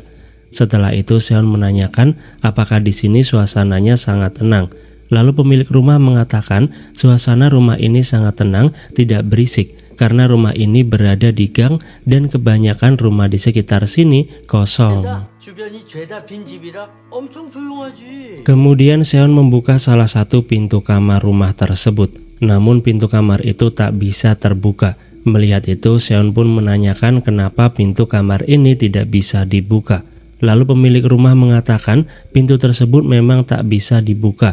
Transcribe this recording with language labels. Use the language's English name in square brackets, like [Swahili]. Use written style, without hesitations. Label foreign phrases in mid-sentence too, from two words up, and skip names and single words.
[Indonesian] Setelah itu Seon menanyakan apakah di sini suasananya sangat tenang. Lalu pemilik rumah mengatakan suasana rumah ini sangat tenang, tidak berisik karena rumah ini berada di gang dan kebanyakan rumah di sekitar sini kosong. [Korean] 주변이 죄다 빈집이라 엄청 조용하지. [Indonesian] Kemudian Seon membuka salah satu pintu kamar rumah tersebut. Namun pintu kamar itu tak bisa terbuka. Melihat itu Seon pun menanyakan kenapa pintu kamar ini tidak bisa dibuka. Lalu pemilik rumah mengatakan pintu tersebut memang tak bisa dibuka.